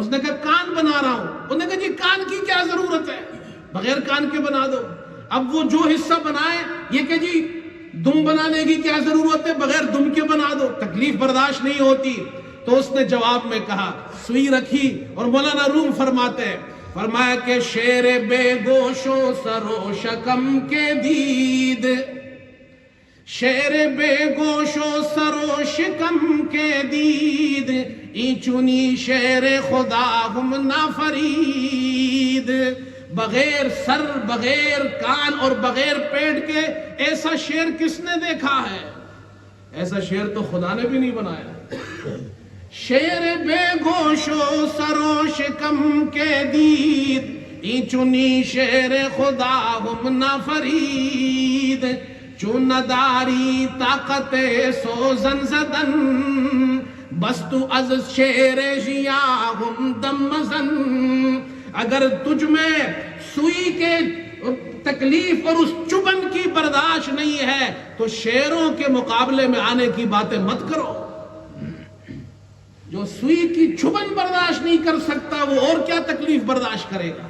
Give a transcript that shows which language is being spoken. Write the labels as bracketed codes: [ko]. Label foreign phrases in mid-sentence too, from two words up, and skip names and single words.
[ur] اس نے کہا کان بنا رہا ہوں۔ انہوں نے کہا جی کان کی کیا ضرورت ہے، بغیر کان کے بنا دو۔ اب وہ جو حصہ بنائے، یہ کہ جی دم بنانے کی کیا ضرورت ہے، بغیر دم کے بنا دو، تکلیف برداشت نہیں ہوتی۔ تو اس نے جواب میں کہا، سوئی رکھی، اور مولانا روم فرماتے ہیں، فرمایا کہ [fa] شیر بے گوش و سر و شکم کے دید، شیر بے گوش و سر و شکم کے دید، این چنی شیر خدا ہم نہ فرید۔ [ur] بغیر سر، بغیر کان اور بغیر پیٹ کے ایسا شیر کس نے دیکھا ہے؟ ایسا شیر تو خدا نے بھی نہیں بنایا۔ [fa] شیر بے گوش و سر و شکم کے دید، این چنی شیر خدا ہم نہ فرید، چون نداری طاقت سوزن زدن، بس تو از شیر ژیاں ہم دم مزن۔ [ur] اگر تجھ میں سوئی کے تکلیف اور اس چبھن کی برداشت نہیں ہے تو شیروں کے مقابلے میں آنے کی باتیں مت کرو۔ جو سوئی کی چبھن برداشت نہیں کر سکتا وہ اور کیا تکلیف برداشت کرے گا۔